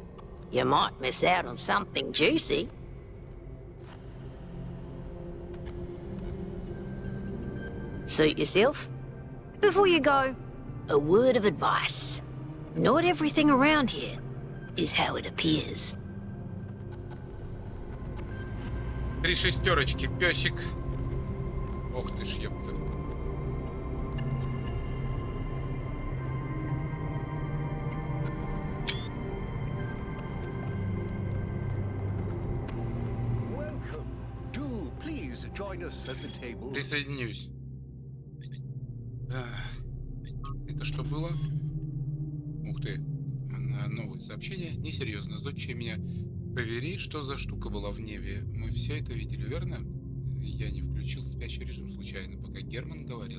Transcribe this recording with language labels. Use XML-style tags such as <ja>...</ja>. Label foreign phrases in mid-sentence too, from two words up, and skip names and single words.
<en>You might miss out on something juicy. Suit yourself. Before you go, a word of advice. Not everything around here is how it appears.</en> <ru>3 шестерочки, песик. Ох ты ж, ёпта.</ru> <en>Welcome. Do please join us at the table.</en> <ru>Присоединюсь. Так. Это что было? Ух ты. Новые сообщения. Несерьезно. Зодчие меня повери, что за штука была в небе. Мы все это видели, верно? Я не включил спящий режим случайно, пока Герман говорил.</ru>